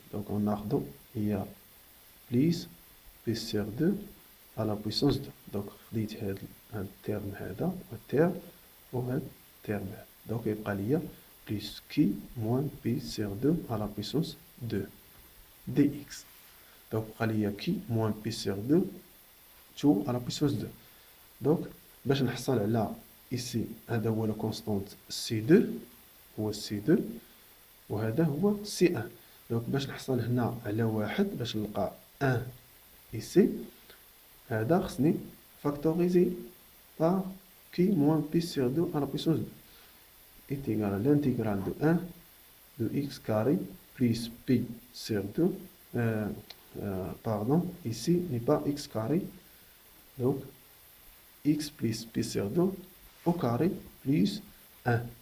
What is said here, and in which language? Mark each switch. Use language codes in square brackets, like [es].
[fr] Donc [ar] ناخذو هي [fr] plus p sur 2 à la puissance 2. [ar] Donc خديت هاد التيرم هذا والتيرم وهاد التيرم هذا. [fr] Donc يبقى ليا plus q moins p sur 2 à la puissance 2 dx. Donc [ar] بقى ليا [fr] q moins p sur 2 2 à la puissance 2. [ar] Donc باش نحصل على ici هذا هو لو كونستانت C2 هو C2 وهذا هو C1. دونك باش نحصل هنا على واحد باش نلقى 1 ici هذا خصني فاكتوريزي [fr] par q moins p sur 2 à la puissance 2 est égal à l'intégrale de 1 de x carré plus p sur 2 pardon, ici n'est pas x carré, donc x plus p sur 2 au carré plus 1.